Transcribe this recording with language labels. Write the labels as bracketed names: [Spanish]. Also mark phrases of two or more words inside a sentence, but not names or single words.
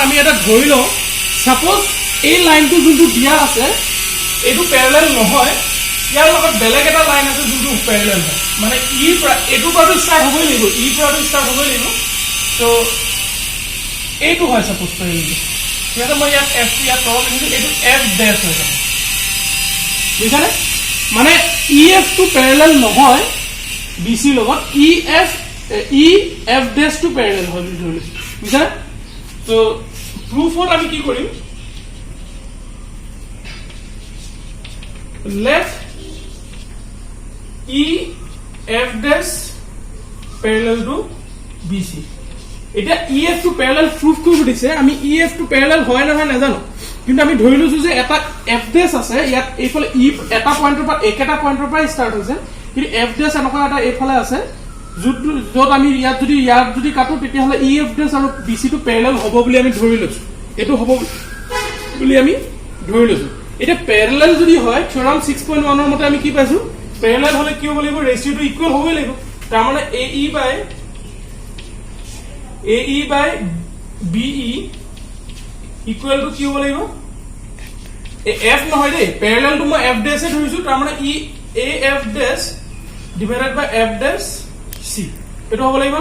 [Assamese] আমি এটা ধৰি লওঁ সাপোজ এই লাইনটো যোনটো দিয়া আছে এটো প্যারালাল নহয় ইয়াৰ লগত বেলেগ এটা লাইন আছে যোনটো প্যারালাল হয় মানে এটো পৰা ষ্টাৰ্ট হ'বই লাগিব পৰা ষ্টাৰ্ট হ'বই লাগিব তো এইটো হয় সাপোজ প্যারালাল তেতিয়া মই ইয়াত F ইয়াত তলত লিখিছো এটো [English] F dash [Assamese] হৈ যাব বুজিছানে মানে [English] EF to parallel [Assamese] নহয় BC লগত [English] EF dash to parallel [Assamese] হয় বুজিছানে তো প্ৰুফত আমি কি কৰিম [English] let EF dash parallel to BC [Assamese] এটা [English] EF to parallel proof [Assamese] কৰিব দিছে আমি [English] EF to parallel [Assamese] হয় না হয় নাজানো কিন্তু আমি ধৰি লৈছো যে এটা [English] F dash [Assamese] আছে ইয়াত এইফালে E এটা পইণ্টৰ পৰা একেটা পইণ্টৰ পৰা ষ্টাৰ্ট হৈছে কিন্তু [English] F dash [Assamese] এনেকুৱা এটা এইফালে আছে যত আমি ইয়াত যদি কাটো তেতিয়াহলে EF dash আৰু BC to parallel হ'ব বুলি আমি ধৰি লৈছো এটো হ'ব বুলি আমি ধৰি লৈছো এটা প্যারালাল যদি হয় থিওরাম 6.1 এর মতে আমি কি পাইছো প্যারালাল হলে কি হ'ব লাগিব ৰেশিওটো ইকুৱেল হ'বই লাগিব তাৰ মানে AE [English] by BE equal to [Assamese] কি হ'ব লাগিব এফ নহয় দেই, পেৰেলেলটো মই [English] F dash [Assamese] এ ধৰিছো, তাৰ মানে ই এ [English] F dash divided by F dash C, [Assamese] এইটো হ'ব লাগিব।